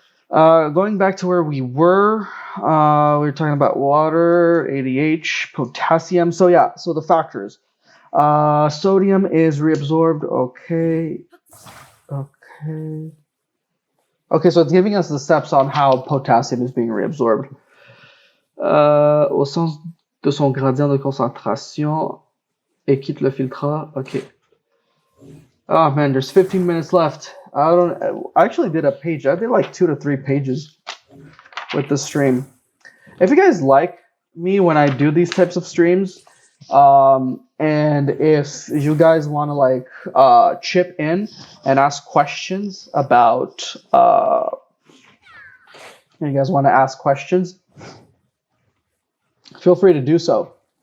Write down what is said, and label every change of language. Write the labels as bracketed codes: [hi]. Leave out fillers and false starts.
[en] Going back to where we were talking about water, ADH, potassium. So yeah, so the factors. Sodium is reabsorbed. Okay. Okay, so it's giving us the steps on how potassium is being reabsorbed. [fr] Au sens de son gradient de concentration et quitte le filtrat. [en] Okay. Oh man, there's 15 minutes left. I actually did a page. I did like 2 to 3 pages with the stream. If you guys like me when I do these types of streams, and if you guys want to like chip in and ask questions about, you guys want to ask questions, feel free to do so.